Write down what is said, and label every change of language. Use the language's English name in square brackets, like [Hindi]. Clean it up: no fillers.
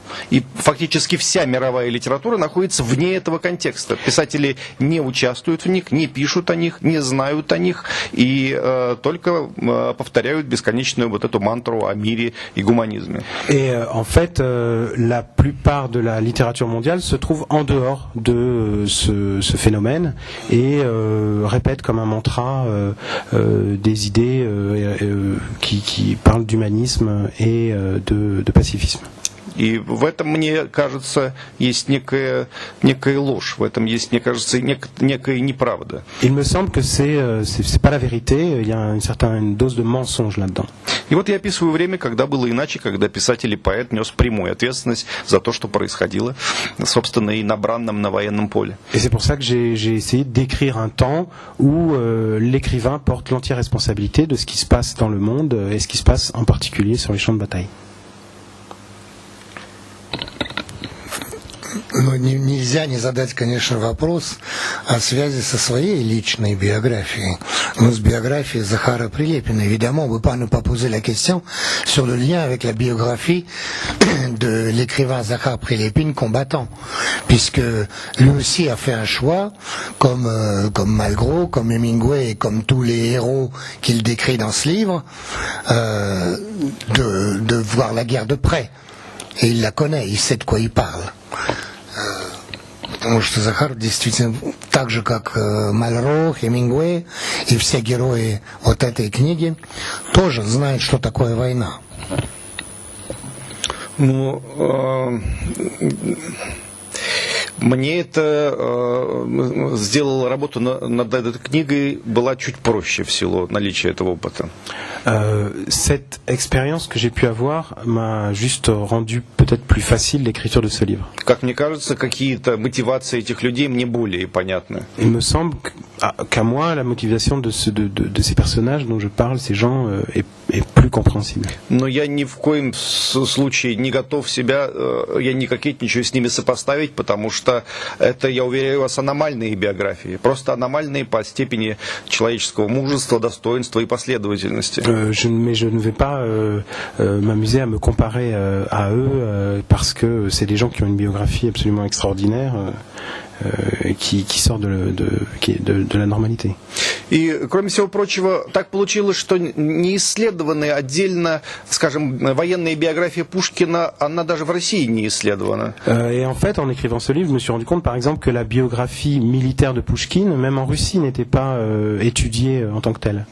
[Russian] И фактически вся мировая литература находится вне этого контекста. Писатели не участвуют в них, не пишут о них, не знают о них и только повторяют бесконечную вот эту мантру о мире и гуманизме. [French] Et en fait, la plupart de la littérature mondiale se trouve en dehors de ce phénomène et répète comme un mantra des idées qui parlent d'humanisme et de pacifisme. [Russian] И в этом, мне кажется, есть некая ложь, в этом есть, мне кажется, некая неправда. [French] Il me semble que c'est pas la vérité, il y a une certaine dose de mensonge là-dedans. [Russian] И вот я описываю время, когда было иначе, когда писатель и поэт нес прямую ответственность за то, что происходило, собственно, и на бранном, на военном поле. [French] Et c'est pour ça que j'ai essayé d'écrire un temps où l'écrivain porte l'entière responsabilité de ce qui se passe dans le monde et ce qui se passe en particulier sur les champs de bataille. [Russian] Ну, нельзя не задать, конечно, вопрос о связи со своей lичной biographiей, но с biographiей Захара Прилепина. [French] Évidemment, on ne peut pas ne pas poser la question sur le lien avec la biographie de l'écrivain Zahar Prelépine combattant, puisque lui aussi a fait un choix, comme Malgros, comme Hemingway et comme tous les héros qu'il décrit dans ce livre, de voir la guerre de près. Et il la connaît, il sait de quoi il parle. [Russian] Потому что Захар действительно, так же как Мальро, Хемингуэй и все герои вот этой книги, тоже знают, что такое война. Ну, мне это сделало работу над этой книгой была чуть проще в силу наличия этого опыта. [French] Cette expérience que j'ai pu avoir m'a juste rendu peut-être plus facile l'écriture de ce livre. [Russian] Как мне кажется, какие-то мотивации этих людей мне более понятны. [French] Il me semble qu'à moi, la motivation de ces personnages dont je parle, ces gens, est plus compréhensible. [Russian] Но я ни в коем случае не готов себя, я не кокетничаю с ними сопоставить, потому что это, я уверяю вас, аномальные биографии. Просто аномальные по степени человеческого мужества, достоинства и последовательности. [French] Mais je ne vais pas m'amuser à me comparer à eux parce que c'est des gens qui ont une biographie absolument extraordinaire qui sort de la normalité. [Russian] И, кроме всего прочего, так получилось, что не исследованы отдельно, скажем, военная биография Пушкина, она даже в России не исследована. [French] Et en fait, en écrivant ce livre, je me suis rendu compte, par exemple, que la biographie militaire de Pouchkine, même en Russie, n'était pas étudiée en tant que telle.